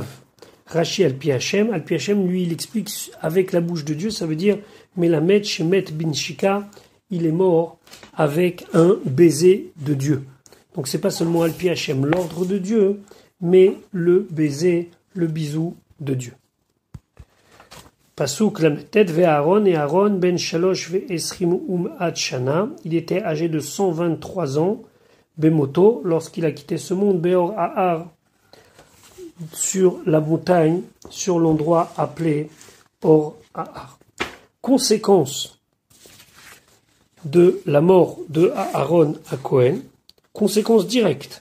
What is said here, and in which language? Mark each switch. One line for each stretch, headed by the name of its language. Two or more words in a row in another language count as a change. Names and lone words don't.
French: Rashi
Hebrew: על פי השם,
French: lui, il explique avec la bouche de Dieu, ça veut dire
Hebrew: מלמד שמת בנשיקה,
French: il est mort avec un baiser de Dieu. Donc c'est pas seulement
Hebrew: על פי השם,
French: l'ordre de Dieu, mais le baiser, le bisou de Dieu.
Hebrew: פסוק למטה ואהרן ואהרן בן שלש ועשרים שנה,
French: il était âgé de 123 ans, Bemoto, lorsqu'il a quitté ce monde,
Hebrew: בהר ההר,
French: sur la montagne, sur l'endroit appelé
Hebrew: הר ההר.
French: Conséquence de la mort de Aaron à Cohen, conséquence directe.